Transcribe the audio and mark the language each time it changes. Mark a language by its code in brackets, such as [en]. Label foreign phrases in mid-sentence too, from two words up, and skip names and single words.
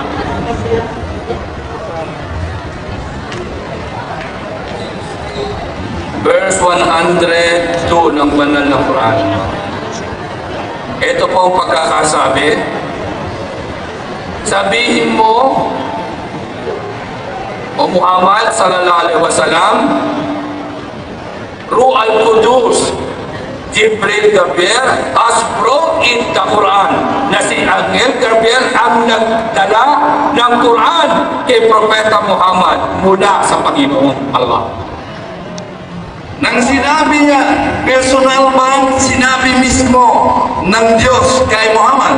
[tl] Verse 102 ng banal na Quran. Ito po ang pagkakasabi. Sabihin mo, O [en] Muhammad [ar] صلى الله عليه وسلم روح القدس جبريل [en] Gabriel has brought in the Quran, [tl] na si Angel Gabriel ang nagdala ng Quran kay Propeta Muhammad mula sa Panginoong Allah. Nang sinabi niya, personal bang sinabi mismo ng Diyos kay Muhammad?